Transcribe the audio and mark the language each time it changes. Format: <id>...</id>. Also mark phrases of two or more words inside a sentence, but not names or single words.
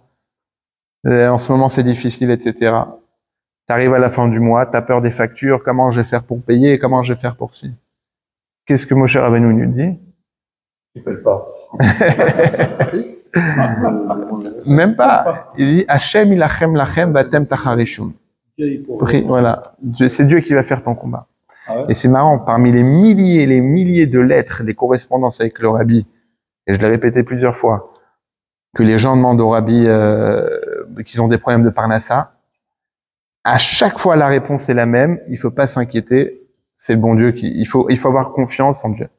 <fr>En ce moment, c'est difficile, etc. T'arrives à la fin du mois, t'as peur des factures, comment je vais faire pour payer, comment je vais faire pour ci? Qu'est-ce que Moshe Rabbeinu nous dit? Tu fais pas. Même pas. Il dit,</fr> <he>ה' ילחם לכם ואתם תחרישון.</he> <fr>Voilà. C'est Dieu qui va faire ton combat. Ah ouais. Et c'est marrant, parmi les milliers de lettres, des correspondances avec le Rabbi, et je l'ai répété plusieurs fois, que les gens demandent au Rabbi qu'ils ont des problèmes de Parnassa, à chaque fois la réponse est la même, il faut pas s'inquiéter, c'est le bon Dieu il faut avoir confiance en Dieu.</fr>